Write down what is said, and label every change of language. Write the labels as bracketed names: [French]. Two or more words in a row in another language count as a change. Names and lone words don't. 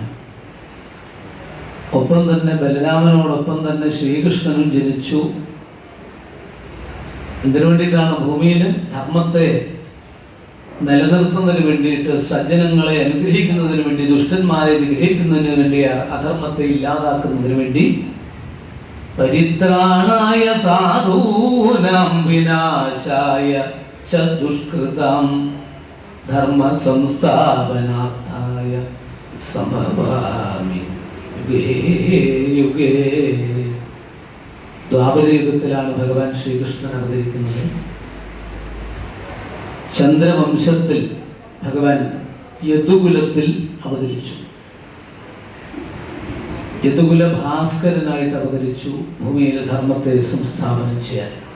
[Malayalam] ഒപ്പം തന്നെ ബലരാമനോടൊപ്പം തന്നെ ശ്രീകൃഷ്ണനും ജനിച്ചു. ഇതിനു വേണ്ടിയിട്ടാണ് ഭൂമിയിൽ ധർമ്മത്തെ നിലനിർത്തുന്നതിന് വേണ്ടിയിട്ട്, സജ്ജനങ്ങളെ അനുഗ്രഹിക്കുന്നതിന് വേണ്ടി, ദുഷ്ടന്മാരെ നിഗ്രഹിക്കുന്നതിന് വേണ്ടി, അധർമ്മത്തെ ഇല്ലാതാക്കുന്നതിന് വേണ്ടി, [Sanskrit] പരിത്രാണായ സാധൂനാം വിനാശായ ച ദുഷ്കൃതാം ധർമ്മ സംസ്ഥാപനാർത്ഥായ സംഭവാമി യുഗേ യുഗേ. [Malayalam] ദ്വാപരയുഗത്തിലാണ് ഭഗവാൻ ശ്രീകൃഷ്ണൻ അവതരിക്കുന്നത്. ചന്ദ്രവംശത്തിൽ ഭഗവാൻ യദുകുലത്തിൽ അവതരിച്ചു. യദുകുല ഭാസ്കരനായിട്ട് അവതരിച്ചു ഭൂമിയിലെ ധർമ്മത്തെ സംസ്ഥാപനം ചെയ്യാൻ.